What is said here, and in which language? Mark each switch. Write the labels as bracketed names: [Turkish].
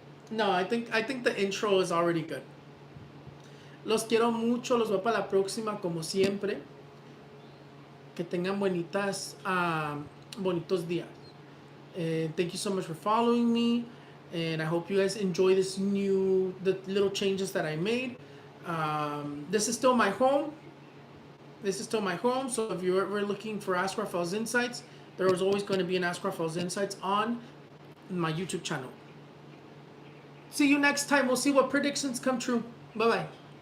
[English] No, I think the intro is already good. [Spanish] Los quiero mucho. Los veo para la próxima, como siempre. Que tengan bonitos días. [English] Thank you so much for following me, and I hope you guys enjoy the little changes that I made. This is still my home. So if you're ever looking for Ask Raphael's Insights, there was always going to be an Ask Raphael's Insights on my YouTube channel. See you next time. We'll see what predictions come true. Bye bye.